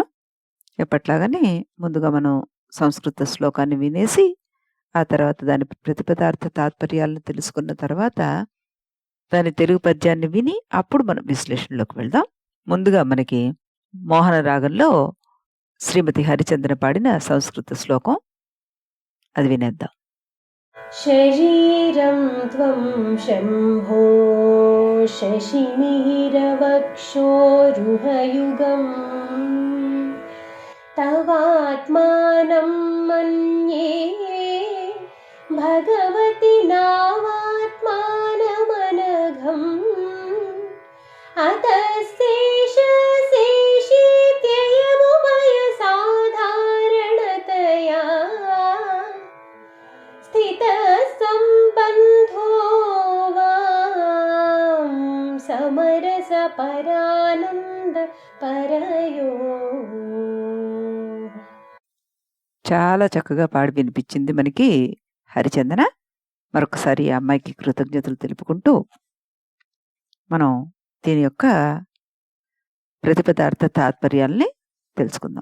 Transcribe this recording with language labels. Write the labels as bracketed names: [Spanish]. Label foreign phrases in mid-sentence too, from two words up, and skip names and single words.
[Telugu] ఎప్పట్లాగానే ముందుగా మనం సంస్కృత శ్లోకాన్ని వినేసి, ఆ తర్వాత దాని ప్రతిపదార్థ తాత్పర్యాలను తెలుసుకున్న తర్వాత, దాని తెలుగు పద్యాన్ని విని, అప్పుడు మనం విశ్లేషణలోకి వెళ్దాం. ముందుగా మనకి మోహన రాగంలో శ్రీమతి హరిచందన పాడిన సంస్కృత శ్లోకం. అది వినేద్దాం. [Sanskrit] शरीरं त्वं शम्भो शशिमिहिरवक्षोरुहयुगम् तवात्मानं मन्ये भगवति नावात्मानमनघम् अतस्तेषशेषीत्ययमुभयसाधारणतया स्थितसम्बन्धो वां समरसपरानन्दपरयो. [Telugu] చాలా చక్కగా పాడి వినిపించింది మనకి హరిచందన. మరొకసారి ఆ అమ్మాయికి కృతజ్ఞతలు తెలుపుకుంటూ, మనం దీని యొక్క ప్రతిపదార్థ తాత్పర్యాల్ని తెలుసుకుందాం.